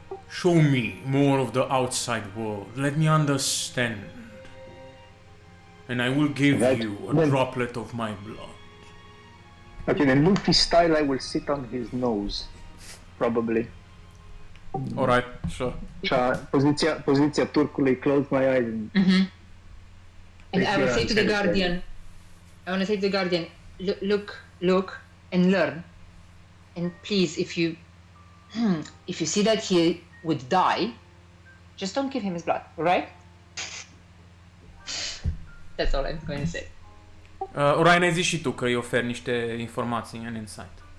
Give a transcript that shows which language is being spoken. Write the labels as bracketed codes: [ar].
[en] Show me more of the outside world. Let me understand. And I will give Right. you a Then- droplet of my blood. Okay, then Luffy style, I will sit on his nose. Probably. Alright, sure. [ro] Poziția turcului, [en] close my eyes and And I will Yeah, say to the I'm Guardian, I want to say to the Guardian, look and learn. And please, if you see that he would die, just don't give him his blood, alright? That's all I'm going to say. [ro] Orion, ai zis și tu că îi oferi niște informații în insight.